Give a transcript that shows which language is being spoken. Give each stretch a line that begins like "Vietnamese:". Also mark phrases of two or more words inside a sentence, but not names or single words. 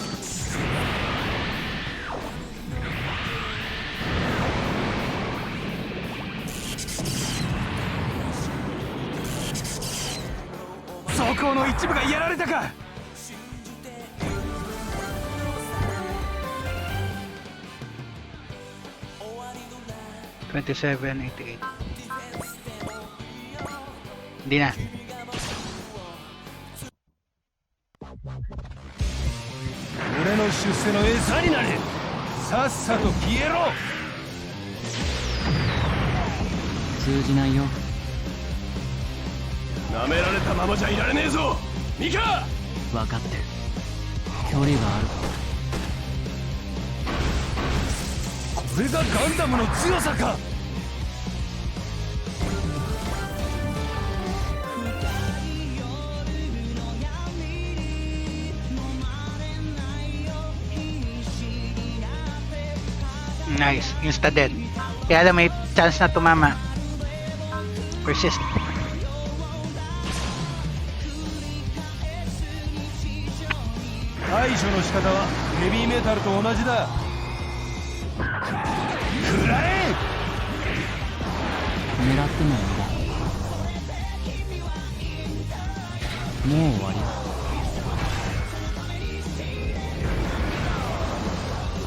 Japanese: 装甲の一部がやられたか。
Filipino: 2788. Hindi na.
Japanese: 俺の出世の餌になれ。さっさと消えろ。通じないよ。なめられたままじゃいられねえぞミカ。分かってる。距離がある。これがガンダムの強さか。
English: Nice. Insta dead.
Filipino: Kaya lang may chance na tumama. Persist.
Japanese: 対処の仕方はヘビーメタルと同じだ。食らえ。狙っても無駄。もう終わりだ。